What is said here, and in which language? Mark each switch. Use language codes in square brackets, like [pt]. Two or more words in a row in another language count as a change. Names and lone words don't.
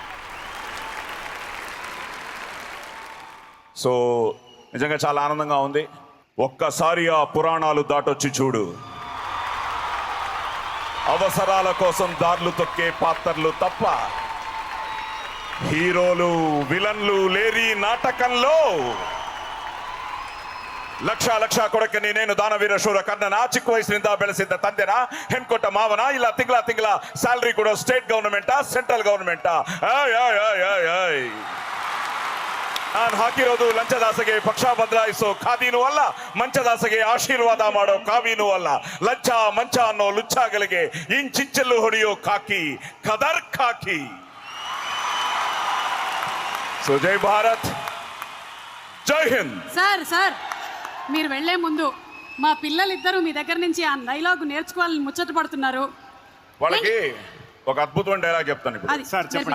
[te] సో నిజంగా చాలా ఆనందంగా ఉంది. ఒక్కసారి ఆ పురాణాలు దాటొచ్చి చూడు. అవసరాల కోసం దారులు తొక్కే పాత్రలు తప్ప హీరోలు విలన్లు లేరి నాటకంలో. [kn] ಲಕ್ಷ ಕೊಡಕ್ಕೆ ನೀನೇನು ದಾನವೀರ ಶೂರ ಕರ್ಣನ, ಚಿಕ್ಕ ವಯಸ್ಸಿನಿಂದ ಬೆಳೆಸಿದ್ದ ತಂದೆನ, ಹೆಣ್ಕೊಟ್ಟ ಮಾವನ, ಇಲ್ಲ ತಿಂಗಳ ಸ್ಯಾಲರಿ ಕೊಡೋ [en] State government, Central government? [kn] ನಾನು ಹಾಕಿರೋದು ಲಂಚದಾಸೆಗೆ ಪಕ್ಷ ಬದಲಾಯಿಸೋ ಖಾದಿನೂ ಅಲ್ಲ, ಮಂಚದಾಸೆಗೆ ಆಶೀರ್ವಾದ ಮಾಡೋ ಕಾವಿನೂ ಅಲ್ಲ. ಲಂಚ ಮಂಚ ಅನ್ನೋ ಲುಚ್ಚಾಗಳಿಗೆ ಇಂಚಿಂಚಲ್ಲು ಹೊಡೆಯೋ ಕಾಕಿ, ಕದರ್ ಕಾಕಿ. [te] సో [hi] जय भारत, जय हिंद. [te] సార్ మీరు వెళ్లే ముందు మా పిల్లలిద్దరూ మీ దగ్గర నుంచి ఆ డైలాగ్ నేర్చుకోవాలని ముచ్చట పడుతున్నారు. వాళ్ళకి ఒక అద్భుతమైన డైలాగ్ చెప్తాను ఇప్పుడు. అది సార్ చెప్పండి.